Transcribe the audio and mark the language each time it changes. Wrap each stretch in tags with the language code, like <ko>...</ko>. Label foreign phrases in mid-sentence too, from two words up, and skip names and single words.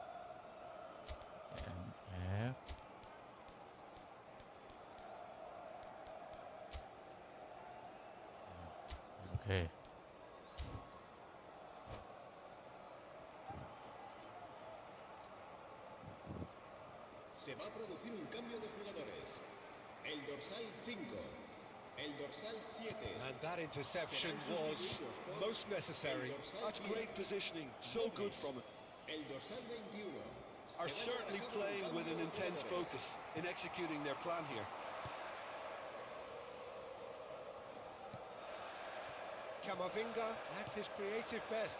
<id>CMF. Oke.</id> <es>Se va a producir un cambio de jugadores. El dorsal 5, el dorsal 7.</es> <en>And that interception was most necessary. That's great positioning, so good from him.</en> <es>El dorsal 21.</es> <en>Are certainly playing with an intense focus in executing their plan here. Camavinga at his creative best.</en>